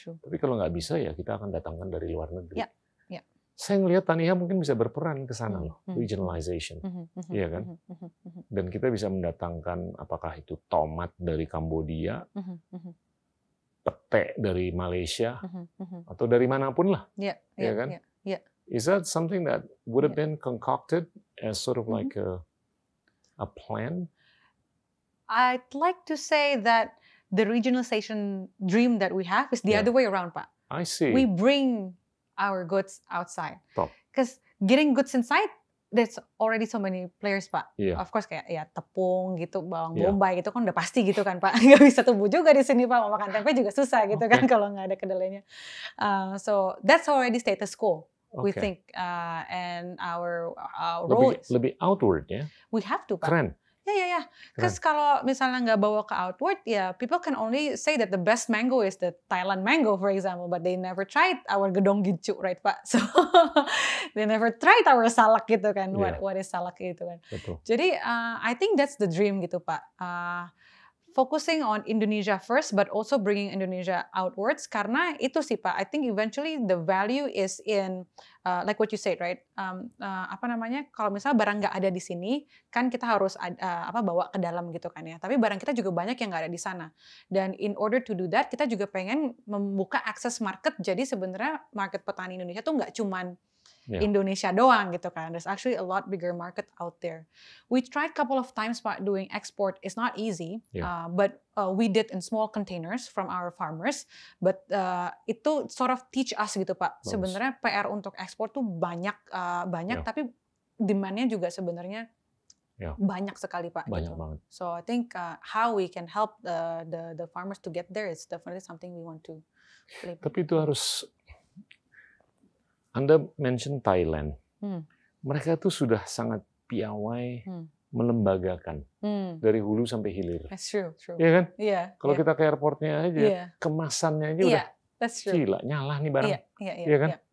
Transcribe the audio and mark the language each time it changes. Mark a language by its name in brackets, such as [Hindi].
[Indonesian] Tapi kalau nggak bisa ya kita akan datangkan dari luar negeri. Saya ngelihat Tanihub mungkin bisa berperan ke sana loh, regionalization, iya kan? Dan kita bisa mendatangkan apakah itu tomat dari Kambodia, pete dari Malaysia, atau dari manapun lah, iya kan? [English] Is that something that would have been concocted as sort of like a plan? I'd like to say that the regionalization dream that we have is the other way around, Pak. I see. We bring our goods outside. Because getting goods inside, there's already so many players, Pak. Of course [Indonesian] kayak ya tepung gitu, bawang bombay gitu kan udah pasti gitu kan, Pak. Nggak bisa tumbuh juga di sini, Pak. Mau makan tempe juga susah gitu kan kalau nggak ada kedelainya. [English] So that's already status quo. We think and our roads. [Indonesian] Lebih outward ya? [English] We have to, Pak. [Indonesian] Keren. [English] Yeah. Because [Indonesian] kalau misalnya nggak bawa ke outward, [English] people can only say that the best mango is the Thailand mango, for example, but they never tried our gedong gincu, right, Pak? So they never tried our salak [Indonesian] gitu kan. [English] What is salak [Indonesian] gitu kan? Betul. Jadi [English] I think that's the dream [Indonesian] gitu, Pak. [English] Focusing on Indonesia first, but also bringing Indonesia outwards. [Indonesian] Karena itu sih, Pak. [English] I think eventually the value is in, like what you said, right? [Indonesian] Kalau misalnya barang nggak ada di sini, kan kita harus bawa ke dalam gitu kan ya. Tapi barang kita juga banyak yang nggak ada di sana. Dan [English] in order to do that, [Indonesian] kita juga pengen membuka akses market. Jadi sebenarnya market petani Indonesia tuh nggak cuman Indonesia doang gitu kan. [English] There's actually a lot bigger market out there. We tried a couple of times, Pak, doing export. It's not easy, but we did in small containers from our farmers. But [Indonesian] itu [English] sort of teach us [Indonesian] gitu, Pak. Sebenarnya PR untuk ekspor tuh banyak, tapi demand-nya juga sebenarnya banyak sekali, Pak. Banyak gitu. banget. [English] So I think how we can help the farmers to get there is definitely something we want to play. [Indonesian] Tapi itu harus. Anda mention Thailand. Mereka tuh sudah sangat piawai melembagakan dari hulu sampai hilir. [English] That's true. [Indonesian] Iya kan? Kalau Iya. kita ke airportnya aja, kemasannya aja udah gila, nyala nih barang. Iya kan?